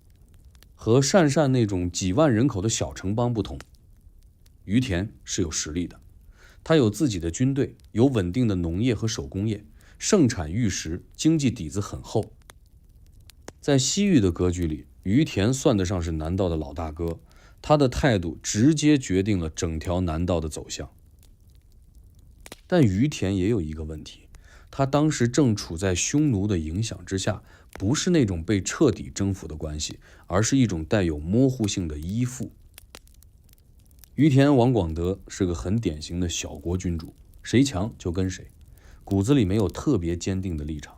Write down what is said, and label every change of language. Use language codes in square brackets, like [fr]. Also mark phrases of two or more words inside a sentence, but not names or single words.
[zh] 和鄯善那種幾萬人口的小城邦不同，於田是有實力的，他有自己的軍隊，有穩定的農業和手工業，盛產玉石，經濟底子很厚。在西域的格局裡，於田算得上是南道的老大哥， 他的態度直接決定了整條南道的走向。但於田也有一個問題，他當時正處在匈奴的影響之下，不是那種被徹底征服的關係，而是一種帶有模糊性的依附。於田王廣德是個很典型的小國君主，誰強就跟誰，骨子裡沒有特別堅定的立場。